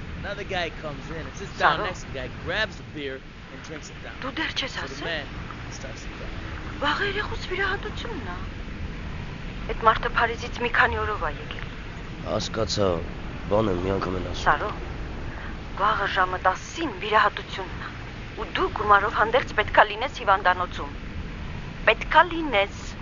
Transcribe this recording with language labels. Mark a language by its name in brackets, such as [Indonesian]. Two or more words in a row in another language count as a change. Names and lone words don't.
[English] Another guy comes in and sits down next to the guy, grabs the beer and drinks it down. [Armenian] Դու դեռ չես [English] So the [Armenian] ասել։ [English] man starts to cry. [Armenian] Վաղը երեխուց վիրահատությունն է։ Այդ մարդը Փարիզից մի քանի օրով է եկել։ Հասկացա, բան եմ մի անգամ են ասում։ Սարո, վաղը ժամը 10-ին վիրահատությունն է։ Ու դու գումարով հանդերձ պետքա լինես հիվանդանոցում։ Պետքա լինես։